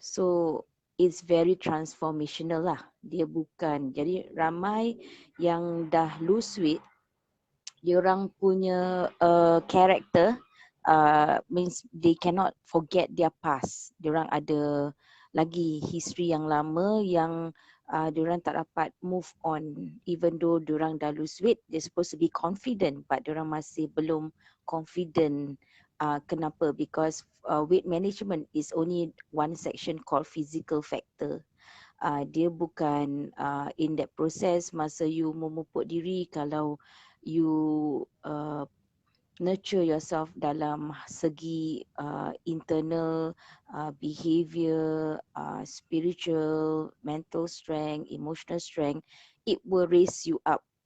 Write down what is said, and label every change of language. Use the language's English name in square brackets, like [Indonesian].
[English] So it's very transformational lah. [Malay] Dia bukan, jadi ramai yang dah [English] lose weight, [Malay] diorang punya [English] character means they cannot forget their past. [Malay] Diorang ada lagi history yang lama yang diorang tak dapat [English] move on. Even though [Malay] diorang dah [English] lose weight, they're supposed to be confident, but [Malay] diorang masih belum [English] confident. [Malay] Kenapa? [English] Because weight management is only one section called physical factor. [Malay] Dia bukan [English] in that process [Malay] masa [English] you [Malay] memupuk diri, kalau [English] you nurture yourself [Malay] dalam segi [English] internal behavior, spiritual, mental strength, emotional strength, it will raise you up.